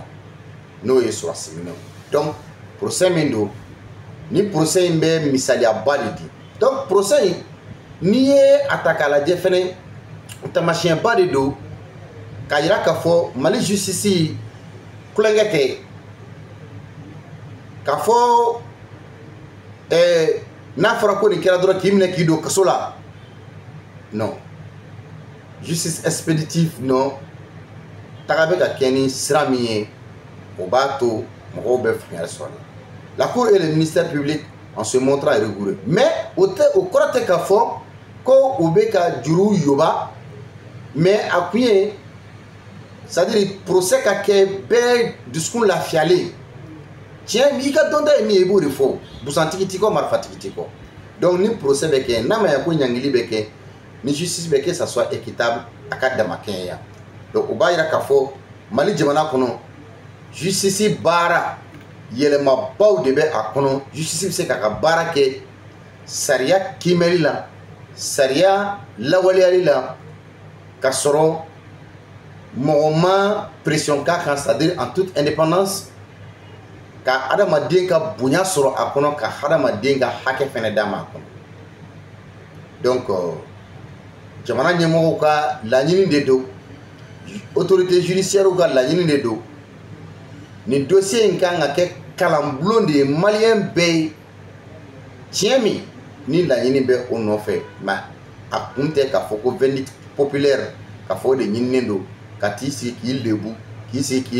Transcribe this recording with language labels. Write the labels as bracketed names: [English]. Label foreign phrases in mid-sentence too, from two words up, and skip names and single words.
[Bambara] n'o ye sɔrɔsi minɛw donc procès min don ni procès in bɛ misaliyaba de di donc procès in n'i ye a ta k'a lajɛ fɛnɛ taamasiyɛnba de don k'a yira k'a fɔ Mali justice kulonkɛ tɛ k'a fɔ n'a fɔra ko nin kɛra dɔrɔn k'i minɛ k'i don kaso la non. [French] Justice expéditive non [Bambara] taga bɛ ka kɛ ni sira min ye o b'a to mɔgɔw bɛ faamuyali sɔrɔ la [French] Cour et le ministère public en se montrant rigoureux mais [Bambara] o kɔrɔ tɛ k'a fɔ ko u bɛ ka juru yoba mais a kun ye [French] c'est-à-dire procès [Bambara] ka kɛ bɛɛ dusukun lafiyalen tiɲɛ i ka dɔnta ye min ye i b'o de fɔ busantigi t'i kɔ marifatigi t'i kɔ donc ni procès bɛ kɛ n'a ma ɲɛ ko ɲangili bɛ kɛ ni justice bɛ kɛ [French] ça soit équitable [Bambara] a ka damakɛɲɛya donc o b'a yira k'a fɔ Mali jamana kɔnɔ justice baara yɛlɛmabaw de bɛ a kɔnɔ justice bɛ se k'a ka baara kɛ sariya kimɛli la sariya lawaleyali la ka sɔrɔ mɔgɔ ma pression k'a kan [French] c'est-à-dire en toute indépendance [Bambara] ka adamaden ka bonya sɔrɔ a kɔnɔ ka adamaden ka hakɛ fɛnɛ d'a ma a kɔnɔ donc jamana ɲɛmɔgɔw ka laɲini de don [French] autorité judiciaire [Bambara] ka laɲini de don nin dossier in kan ka kɛ kalanbulon de ye maliyɛn bɛɛ ye tiɲɛ min ni laɲini bɛ o nɔfɛ mais a kun tɛ k'a fɔ ko [French] verdict populaire [Bambara] k'a fɔ o de ɲininen don ka t'i sigi k'i lebu k'i sigi k'i